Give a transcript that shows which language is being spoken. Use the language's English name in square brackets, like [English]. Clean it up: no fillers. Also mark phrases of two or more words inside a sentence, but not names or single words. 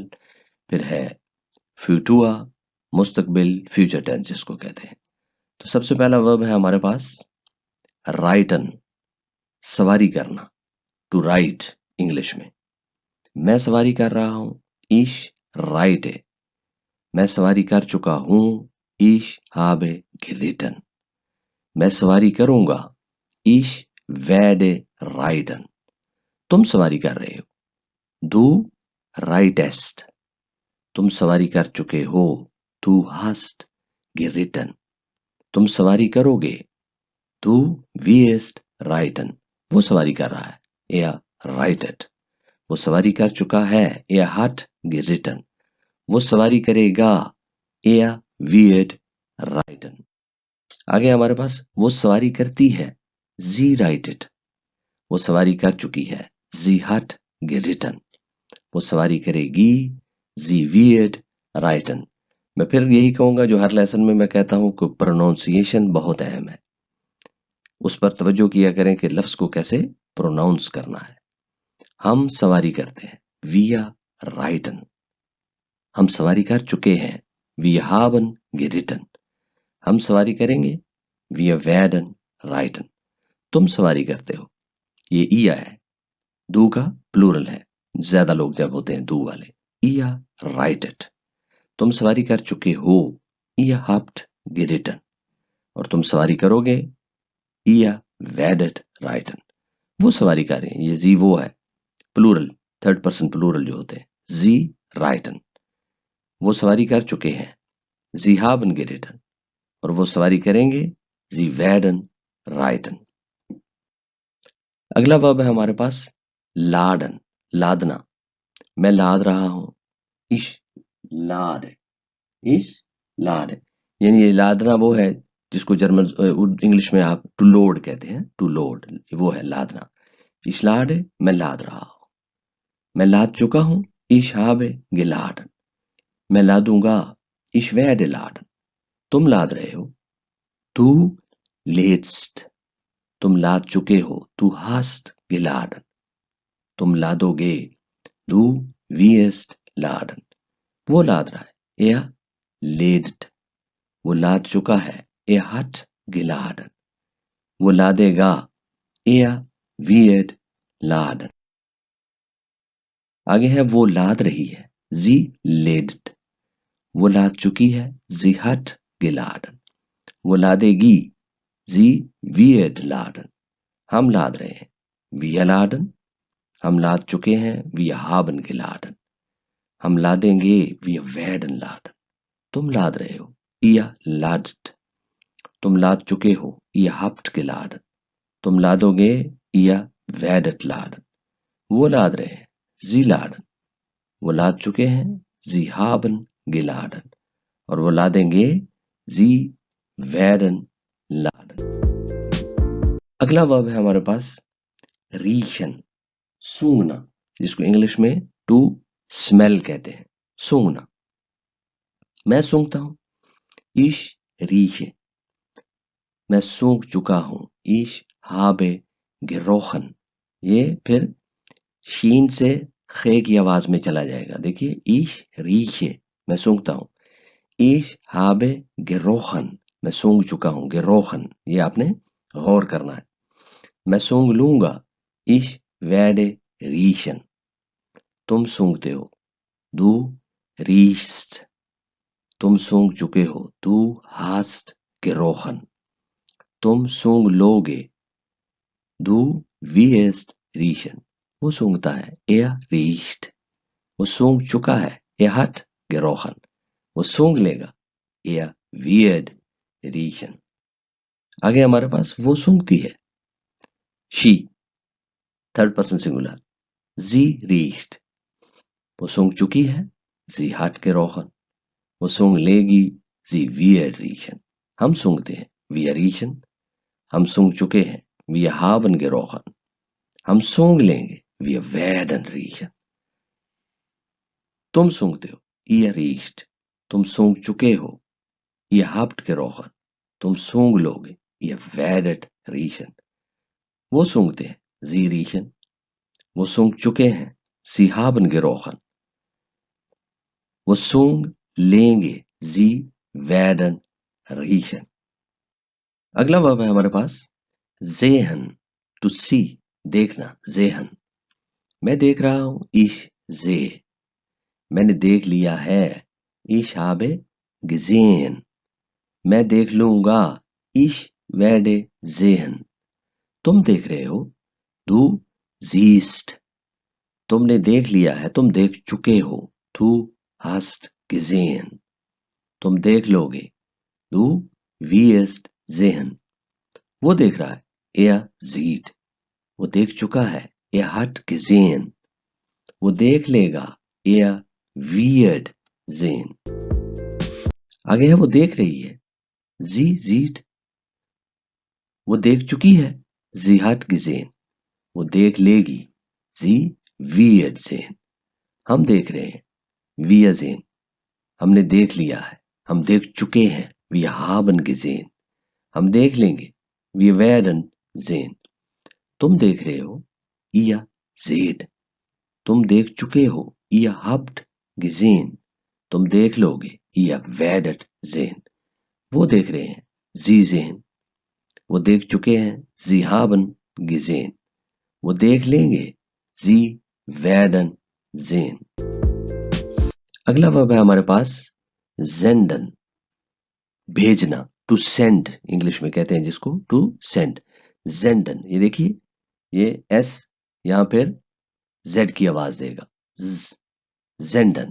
[Urdu] پھر ہے فیوٹوا، مستقبل, [English] future tense [Urdu] جس کو کہتے ہیں. تو سب سے پہلا ورب ہے ہمارے پاس رائٹن، سواری کرنا, [English] to ride [Urdu] انگلش میں. میں سواری کر رہا ہوں, [German] Ich reite [Urdu] ہے. میں سواری کر چکا ہوں, [German] इश habe geritten। [Urdu] میں سواری کروں گا, [German] इश werde reiten। [Urdu] تم سواری کر رہے ہو, [German] du reitest। [Urdu] تم سواری کر چکے ہو, [German] du hast geritten। [Urdu] تم سواری کرو گے, [German] Du wirst reiten. [Urdu] وہ سواری کر رہا ہے. [German] Er reitet. [Urdu] وہ سواری کر چکا ہے. [German] Er hat geritten. [Urdu] وہ سواری کرے گا. [German] Er wird reiten. [Urdu] آگے ہمارے پاس وہ سواری کرتی ہے. [German] Sie reitet. [Urdu] وہ سواری کر چکی ہے. [German] Sie hat geritten. [Urdu] وہ سواری کرے گی. [German] Sie wird reiten. [Urdu] میں پھر یہی کہوں گا جو ہر لیسن میں میں کہتا ہوں کہ پرونانسی ایشن بہت اہم ہے. اس پر توجہ کیا کریں کہ لفظ کو کیسے پرونانس کرنا ہے. ہم سواری کرتے ہیں. [German] Wir reiten. [Urdu] ہم سواری کر چکے ہیں. [German] Wir haben geritten. [Urdu] ہم سواری کریں گے. [German] Wir werden reiten. [Urdu] تم سواری کرتے ہو۔ یہ ایا ہے۔ دو کا پلورل ہے. زیادہ لوگ جب ہوتے ہیں دو والے. [German] Ihr reitet. [Urdu] تم سواری کر چکے ہو. [German] Ihr habt geritten. [Urdu] اور تم سواری کرو گے. [German] Ihr werdet reiten. [Urdu] وہ سواری کر رہے ہیں۔ یہ جی وہ ہے. پلورل, [English] third person plural [Urdu] جو ہوتے ہیں. [German] Sie reiten. [Urdu] وہ سواری کر چکے ہیں. [German] जी haben geritten. [Urdu] اور وہ سواری کریں گے. [German] जी werden reiten. [Urdu] اگلا ورب ہے ہمارے پاس لاڈن. لادنا۔ میں لاد رہا ہوں. [German] Ich lade. Ich lade. [Urdu] یعنی یہ لادنا وہ ہے جس کو جرمن انگلش میں آپ [English] to load [Urdu] کہتے ہیں. [English] to load [Urdu] وہ ہے لادنا. [German] Ich lade. [Urdu] میں لاد رہا ہوں. میں لاد چکا ہوں. [German] Ich habe geladen. [Urdu] میں لادوں گا. [German] Ich werde laden. [Urdu] تم لاد رہے ہو. [German] Du lädst. [Urdu] تم لاد چکے ہو. [German] Du hast geladen. [Urdu] تم لادو گے. [German] Du wirst laden. [Urdu] وہ لاد رہا ہے. [German] Er lädt. [Urdu] وہ لاد چکا ہے. [German] Er hat geladen. [Urdu] وہ لادے گا. [German] Er wird laden. [Urdu] آگے ہے وہ لاد رہی ہے. [German] Sie lädt. [Urdu] وہ لاد چکی ہے. [German] Sie hat geladen. [Urdu] وہ لادے گی. [German] Sie wird laden. [Urdu] ہم لاد رہے ہیں. [German] Wir laden. [Urdu] ہم لاد چکے ہیں. [German] Wir haben geladen. [Urdu] ہم لادیں گے. [German] Wir werden laden. [Urdu] تم لاد رہے ہو. [German] Ihr ladet. [Urdu] تم لاد چکے ہو. [German] Ihr habt geladen. [Urdu] تم لادو گے. [German] Ihr werdet laden. [Urdu] وہ لاد رہے ہیں. [German] Sie laden. [Urdu] وہ لاد چکے ہیں. [German] Sie haben geladen. [Urdu] اور وہ لادیں گے. [German] Sie werden laden. [Urdu] اگلا ورب ہے ہمارے پاس ریشن. سونگھنا، جس کو انگلش میں [English] to smell [Urdu] کہتے ہیں. سونگھنا۔ میں سونگھتا ہوں. [German] Ich rieche. [Urdu] میں سونگھ چکا ہوں. [German] Ich habe gerochen. [Urdu] یہ پھر شین سے خے کی آواز میں چلا جائے گا. دیکھیے. [German] Ich rieche. [Urdu] میں سونگھتا ہوں. [German] Ich habe gerochen. [Urdu] میں سونگھ چکا ہوں. gerochen. یہ آپ نے غور کرنا ہے. میں سونگھ لوں گا. [German] Ich werde riechen. [Urdu] تم سونگھتے ہو. [German] Du riechst. [Urdu] تم سونگھ چکے ہو. [German] Du hast gerochen. [Urdu] تم سونگھ لو گے. [German] Du wirst riechen. [Urdu] وہ سونگھتا ہے. [German] Er riecht. [Urdu] وہ سونگھ چکا ہے. [German] Er hat gerochen. [Urdu] وہ سونگھ لے گا. [German] Er wird riechen. [Urdu] آگے ہمارے پاس وہ سونگھتی ہے. [English] She, third person singular. [German] Sie riecht. [Urdu] وہ سونگھ چکی ہے. [German] Sie hat gerochen. [Urdu] وہ سونگھ لے گی. [German] Sie wird riechen. [Urdu] ہم سونگھتے ہیں. [German] Wir riechen. [Urdu] ہم سونگھ چکے ہیں. [German] Wir haben gerochen. [Urdu] ہم سونگھ لیں گے. [German] Wir werden riechen. [Urdu] تم سونگھتے ہو. [German] Ihr riecht. [Urdu] تم سونگھ چکے ہو. [German] Ihr habt gerochen. [Urdu] تم سونگھ لو گے. [German] Ihr werdet riechen. [Urdu] وہ سونگھتے ہیں. [German] Sie riechen. [Urdu] وہ سونگھ چکے ہیں. [German] Sie haben gerochen. [Urdu] وہ سونگھ لیں گے. [German] Sie werden riechen. [Urdu] اگلا ورب ہے ہمارے پاس sehen. [English] To see. [Urdu] دیکھنا. sehen. میں دیکھ رہا ہوں. [German] Ich sehe. [Urdu] میں نے دیکھ لیا ہے. [German] Ich habe gesehen. [Urdu] میں دیکھ لوں گا. [German] Ich werde sehen. [Urdu] تم دیکھ رہے ہو. [German] Du siehst. [Urdu] تم نے دیکھ لیا ہے. تم دیکھ چکے ہو. [German] Du hast gesehen. [Urdu] تم دیکھ لو گے. [German] Du wirst sehen. [Urdu] وہ دیکھ رہا ہے, [German] er sieht, [Urdu] وہ دیکھ چکا ہے, [German] hat gesehen, [Urdu] وہ دیکھ لے گا, [German] er wird sehen। [Urdu] آگے ہے وہ دیکھ رہی ہے, [German] sie sieht, [Urdu] وہ دیکھ چکی ہے, [German] sie hat gesehen, [Urdu] وہ دیکھ لے گی, [German] sie wird sehen। [Urdu] ہم دیکھ رہے ہیں, [German] wir sehen, [Urdu] ہم نے دیکھ لیا ہے، ہم دیکھ چکے ہیں, [German] wir haben gesehen। [Urdu] ہم دیکھ لیں گے, [German] wir werden sehen। [Urdu] تم دیکھ رہے ہو, [German] ihr seht, [Urdu] تم دیکھ چکے ہو, [German] ihr habt gesehen, [Urdu] تم دیکھ لو گے, [German] ihr werdet sehen। [Urdu] وہ دیکھ رہے ہیں, [German] sie sehen, [Urdu] وہ دیکھ چکے ہیں, [German] sie haben gesehen, [Urdu] وہ دیکھ لیں گے, [German] sie werden sehen। [Urdu] اگلا ورب ہے ہمارے پاس senden, بھیجنا, [English] to send [Urdu] انگلش میں کہتے ہیں جس کو, [English] to send, [Urdu] senden। یہ دیکھیے، یہ ایس یہاں پھر زیڈ کی آواز دے گا, senden।